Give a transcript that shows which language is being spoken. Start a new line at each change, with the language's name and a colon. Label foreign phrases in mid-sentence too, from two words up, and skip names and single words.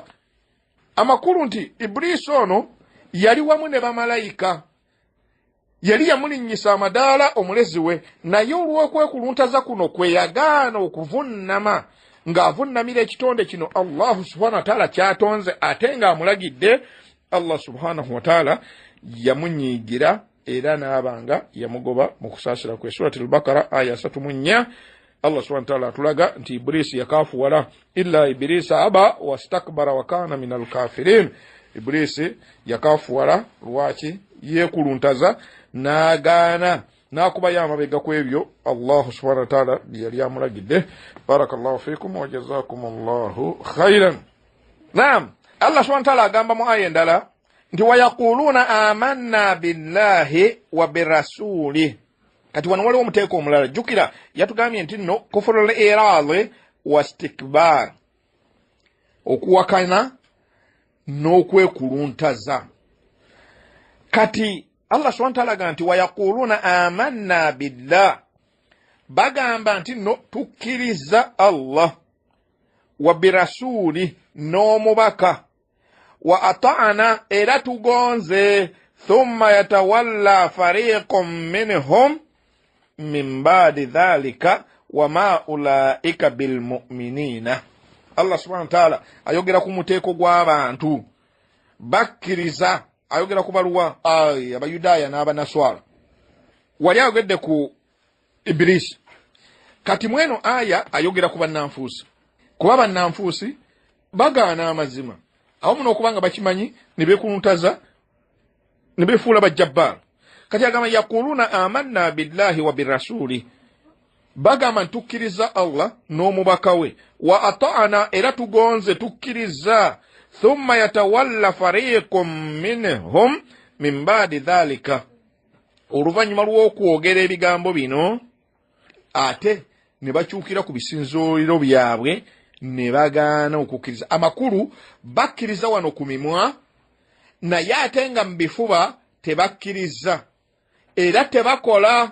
Ganda: Amakulu nti Iblis ono yali wamu ne bamalayika, yali yamulinnyisa amadaala omulezi we, naye olw'okwekuluntaza kuno kwe yagaana okuvunnama, ng'avunnamira ekitonde kino
Arabic: الله سبحانه وتعالى
Ganda: kyatonze ate ng'amulagidde.
Arabic: الله سبحانه وتعالى
Ganda: yamunyiigira era n'abanga yamugoba mu kusaasira kwe. Surati al-Baqara aya 3.
Arabic: الله سبحانه وتعالى
Ganda: atulaga nti Iblis yakaafuwala
Arabic: إلا إبليس أبى واستكبر وكان من الكافرين.
Ganda: Iblis yakaafuwala lwaki? Yeekuluntaza n'agaana n'akubayo amabega ku ebyo
Arabic: الله سبحانه وتعالى
Ganda: yali amulagidde.
Arabic: بارك الله فيكم وجزاكم الله خيرا.
Ganda: Naam,
Arabic: الله سبحانه وتعالى
Ganda: agamba mu aya endala nti
Arabic: ويقولون آمنا بالله وبالرسول.
Ganda: Kati wano waliwo omuteeko omulala. Jukira yatugambye nti nno
Arabic: كفر العناد والاستكبار,
Ganda: okuwakana n'okwekuluntaza. Kati
Arabic: الله سبحانه وتعالى
Ganda: agamba nti
Arabic: ويقولون آمنا بالله,
Ganda: bagamba nti nno tukkiriza Allah,
Arabic: وبالرسول
Ganda: n'omubaka,
Arabic: وأطعنا
Ganda: era tugonze,
Arabic: ثم يتولى فريق منهم من بعد ذلك وما أولئك بالمؤمنين. الله سبحانه وتعالى
Ganda: ayogera ku muteeko gw'abantu bakkiriza, ayogera ku baluwa abayudaaya n'abanaswala. Wali ayogedde ku Ibilisi. Kati mweno aya ayogera ku bannanfuusi, kuba bannanfuusi bagaana amazima. Awo muno okubanga bakimanyi ne beekuluntaza ne beefuula bajjabbaala. Kati agamba
Arabic: يقولون آمنا بالله وبالرسول,
Ganda: bagamba ntukkiriza Allah n'omubaka we,
Arabic: وأطعنا
Ganda: era tugonze tukkiriza,
Arabic: ثم يتولى فريق منهم من بعد ذلك,
Ganda: oluvannyuma lw'okwogera ebigambo bino ate ne bakyukira ku bisinzoolero byabwe ne bagaana okukkiriza. Amakulu bakkiriza wano ku mimwa, naye ate nga mu bifuba tebakkiriza era tebakola.